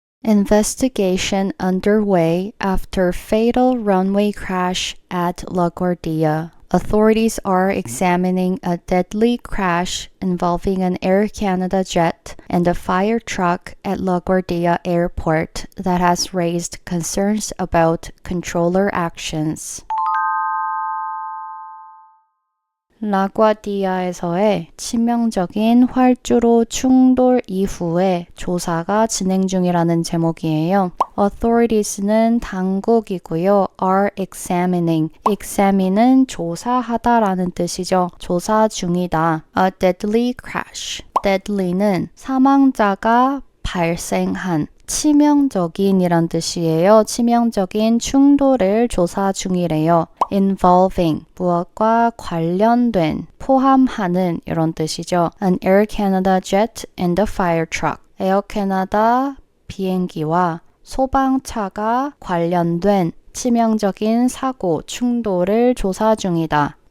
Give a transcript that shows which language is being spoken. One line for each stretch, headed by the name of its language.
English: Investigation underway after fatal runway crash at LaGuardia. Authorities are examining a deadly crash involving an Air Canada jet and a fire truck at LaGuardia Airport that has raised concerns about controller actions.
Korean: 라과디아에서의 치명적인 활주로 충돌 이후에 조사가 진행 중이라는 제목이에요. Authories는 당국이고요.
English: are examining.
Korean: examine은 조사하다라는 뜻이죠. 조사 중이다.
English: A deadly crash.
Korean: deadly는 사망자가 발생한, 치명적인이란 뜻이에요. 치명적인 충돌을 조사 중이래요. involving, 무엇과 관련된, 포함하는 이런 뜻이죠.
English: An Air Canada jet and a fire truck.
Korean: 에어 캐나다 비행기와 소방차가 관련된 치명적인 사고, 충돌을 조사 중이다.